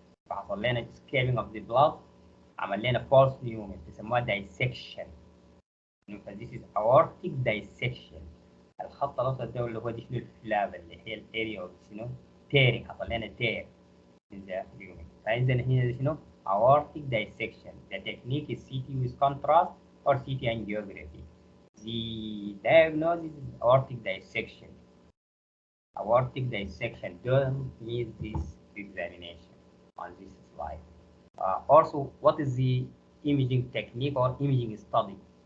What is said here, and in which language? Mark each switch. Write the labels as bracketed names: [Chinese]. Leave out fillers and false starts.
[English] فحصل لنا scaling of the blood. [Arabic] عمل لنا [English] false lumen. بيسموها dissection. This is aortic dissection. [Arabic] الخط الأسود ده اللي هو دي شنو الفلاب اللي هي الاريا اوف شنو تيرنج. [English] حصل لنا tear in the lumen. [Arabic] فإذا هنا شنو aortic dissection. [English] The technique is CT with contrast or CT angiography. The diagnosis is aortic dissection. Aortic dissection. Don't miss this examination on this slide. Also, what is the imaging technique or imaging study?